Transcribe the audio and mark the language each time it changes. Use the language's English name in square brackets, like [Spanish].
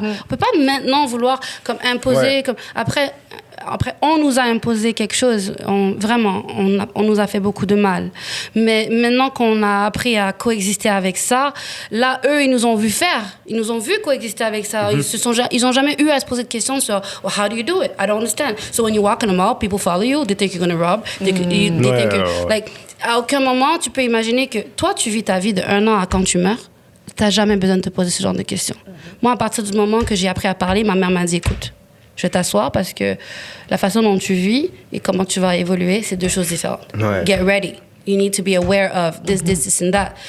[French] On peut pas maintenant vouloir comme imposer. Comme après, on nous a imposé quelque chose. Vraiment, on nous a fait beaucoup de mal. Mais maintenant qu'on a appris à coexister avec ça, là, eux, ils nous ont vu faire. Ils nous ont vu coexister avec ça. Ils ont jamais eu à se poser de questions sur [English] how do you do it? I don't understand. So when you walk in the mall, people follow you. They think you're gonna rob. They think like, [French] à aucun moment, tu peux imaginer que toi, tu vis ta vie de 1 an à quand tu meurs. T'as jamais besoin de te poser ce genre de questions. Moi, à partir du moment que j'ai appris à parler, ma mère m'a dit, écoute, je vais t'asseoir parce que la façon dont tu vis et comment tu vas évoluer, c'est 2 choses différentes. [English] Get ready. You need to be aware of this and that.